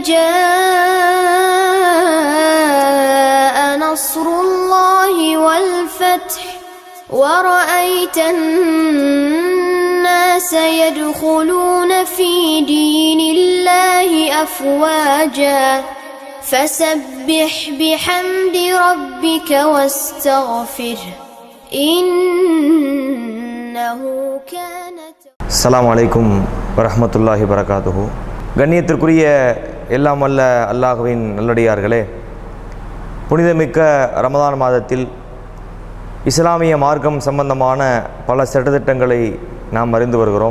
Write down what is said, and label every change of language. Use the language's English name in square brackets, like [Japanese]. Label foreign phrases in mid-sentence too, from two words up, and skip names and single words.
[Arabic] جاء نصر الله والفتح ورأيت الناس يدخلون في دين الله أفواجا فسبح بحمد ربك واستغفره إنه كان. السلام عليكم ورحمة الله وبركاته. [Tamil] கண்ணியத்திற்குரிய எல்லாம் வல்ல அல்லாஹ்வின் நல்லடியார்களே, புனிதமிக்க ரமதான் மாதத்தில் இஸ்லாமிய மார்க்கம் சம்பந்தமான பல சட்டத்திட்டங்களை நாம் அறிந்து வருகிறோம்.